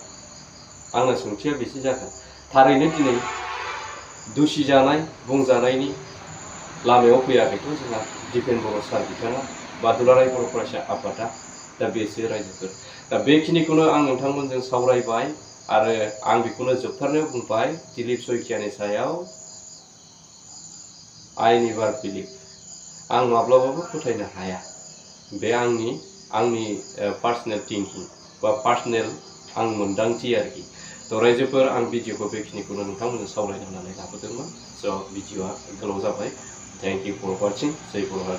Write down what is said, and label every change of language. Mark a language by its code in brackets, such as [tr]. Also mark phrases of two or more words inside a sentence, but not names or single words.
[brx] आंना सोंथिया बेसो जागोन। थारैनो दिनै दुसि जानाय बुंजानायनि लामायाव फैयाखैथ' जोंहा दिपेन बर' सार बिथाङा बा दुलाराय बर' फरायसा आफादा। दा बेसो रायजोफोर। दा बेखिनिखौनो आं नोंथांमोनजों सावरायबाय आरो आं बेखौनो जोबथारनायाव बुंबाय दिलीप सयखियानि सायाव [en] I never believe। [brx] आं माब्लाबाबो फोथायनो हाया। बे आंनि [en] personal thinking [brx] बा पार्सनेल आं मोन्दांथि आरोखि। थ' रायजोफोर आं भिडिअखौ बेखिनिखौनो नोंथांमोनजों सावरायनो होननानै लाबोदोंमोन। स' भिडिअआ गोलाव जाबाय। [en] thank you for watching. [brx] जय बर'